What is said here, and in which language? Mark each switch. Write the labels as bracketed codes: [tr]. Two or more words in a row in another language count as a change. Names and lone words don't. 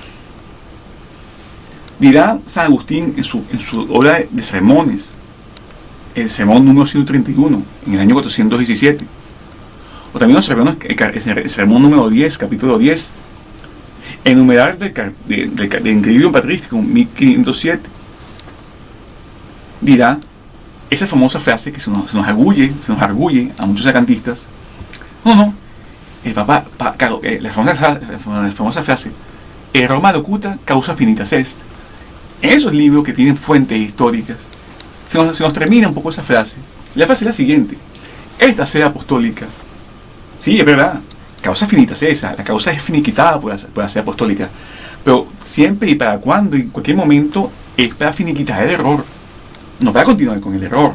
[es] Dirá San Agustín en su obra de sermones, el sermón número 131, en el año 417, o también los sermones, el sermón número 10, capítulo 10, el numeral de Inquiridium Patristicum 1507, dirá esa famosa frase que se nos arguye a muchos sacantistas. El Papa, la famosa frase, el [la] Roma locuta causa finitas est. [es] En esos libros que tienen fuentes históricas, se nos termina un poco esa frase. La frase es la siguiente: esta sede apostólica, sí, es verdad, [la] causa finitas esa, [es] la causa es finiquitada por la sede apostólica, pero siempre y para cuando, en cualquier momento, es para finiquitar el error, no para continuar con el error.